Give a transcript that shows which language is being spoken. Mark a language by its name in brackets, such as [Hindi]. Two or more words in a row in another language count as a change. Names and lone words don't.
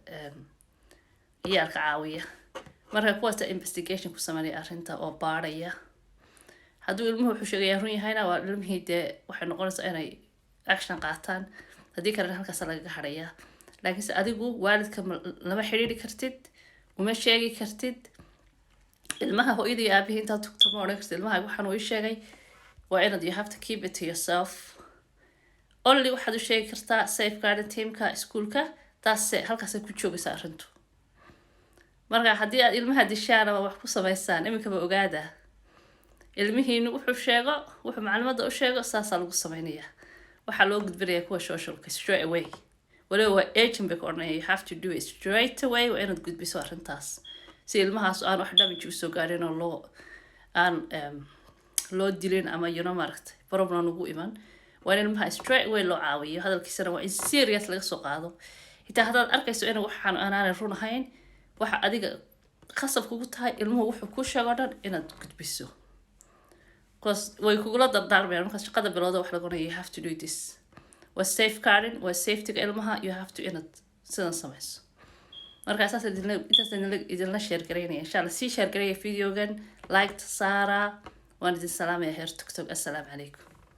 [Somali] caawiya marka kuwaasa investigation ku sameynaya arrinta oo baadhaya hadduu ilmuhu wuxuu sheegaya run yahayna waa ilmihii dee waxay noqonaysaa inay action qaataan haddii kalena halkaas lagaga hadhayaa laakiinse adigu waalidka lama xidhiiri kartid uma sheegi kartid ilmaha hooyada iyo aabihii intaad tugto ma odhan kartid ilmaha waxaan uu ii sheegay waa inaad you [English] have to keep it to yourself only [Somali] waxaad u sheegi kartaa safeguarding teamka iskuulka taase halkaasay ku joogaysaa arrintu marka haddii aad ilmaha dishaan ama wax ku samaysaan iminkaba ogaada ilmihiinu wuxuu sheego wuxuu macluumaadda u sheego saasaa lagu samaynayaa waxaa loo gudbinayaa kuwa socialka [English] straight away [Somali] waliba waa agent bay ku odhanaya [English] you have to do it straight away [Somali] waa inaad gudbiso arrintaas si ilmahaas aan wax damage usoo gaarin oo loo dilin ama maaragtay problem ugu iman waa in ilmaha [English] straight away [Somali] loo caawiyo hadalkiisana waa in serious laga soo qaado xitaa haddaad arkayso in waxaan aanay run ahayn waxa adiga khasab kugu tahay ilmuhu wuxuu kuu sheego dhan inaad gudbiso way kugula dardaarmayaan markaad shaqada bilowda wax lagu oranaya [English] you have to do this [Somali] waa safeguarding waa safetyga ilmaha [English] you have to [Somali] inaad sidan samayso marka intaas idinla share garaynaya [Arabic] إن شاء الله [Somali] sii share garaya videogan like saara waan idin salaamaya heer TikTok [Arabic] السلام عليكم